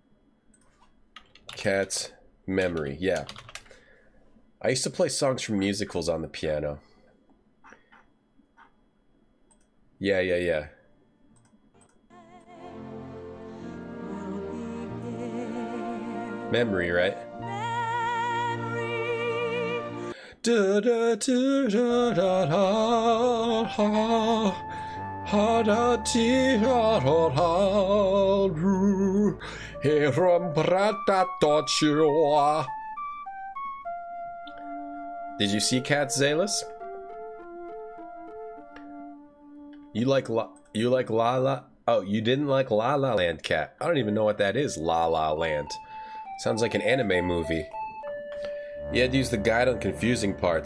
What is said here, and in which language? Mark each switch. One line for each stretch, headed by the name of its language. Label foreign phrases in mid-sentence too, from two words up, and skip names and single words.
English: Cats Memory, yeah. I used to play songs from musicals on the piano. Yeah. Memory, right? Da da da da da da ha da ti ha ha ha ru heram brata tochua. Did you see Cats, Zalis? You like La La? Oh, you didn't like La La Land, Cat? I don't even know what that is. La La Land. Sounds like an anime movie. You had to use the guide on confusing parts.